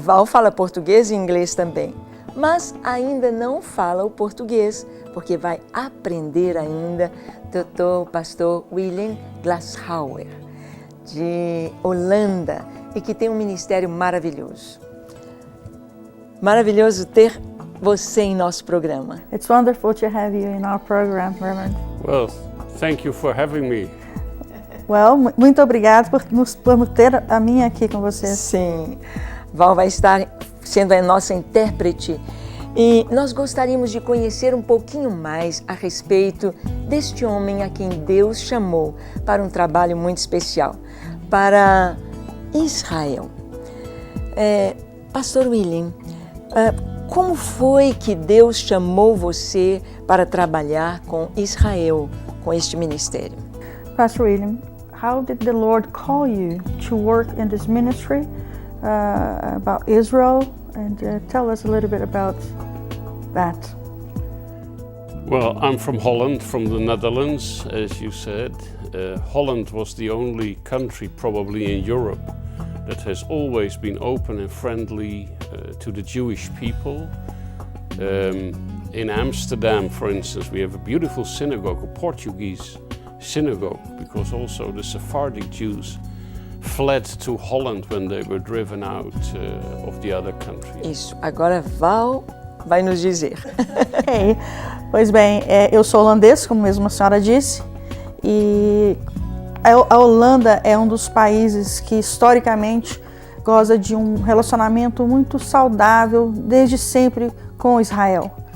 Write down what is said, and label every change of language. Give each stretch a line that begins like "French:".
Portuguese: Val fala português e inglês também, mas ainda não fala o português, porque vai aprender ainda pastor William Glashauer, de Holanda, e que tem um ministério maravilhoso. Maravilhoso ter você em nosso programa.
English: It's wonderful to have you in our program, Reverend. Well, thank you for having me.
Portuguese: Well, muito obrigado por ter a mim aqui com vocês. Sim, Val vai estar sendo a nossa intérprete e nós gostaríamos de conhecer um pouquinho mais a respeito deste homem a quem Deus chamou para um trabalho muito especial, para Israel. Pastor William, como foi que Deus chamou você para trabalhar com Israel, com este ministério?
English: Pastor William, how did the Lord call you to work in this ministry about Israel? And tell us a little bit about that. Well, I'm from Holland, from the Netherlands, as you said. Holland was the only country probably in Europe that has always been open and friendly to the Jewish people. In Amsterdam, for instance, we have a beautiful synagogue, a Portuguese synagogue, because also the Sephardic Jews fled to Holland when they were driven out of the other countries.
Portuguese: Isso, agora Val vai nos dizer.
English: Okay.
Portuguese: Pois bem, eu sou holandês, como mesmo a senhora disse, e a Holanda é um dos países que historicamente goza de um relacionamento muito saudável desde sempre com Israel.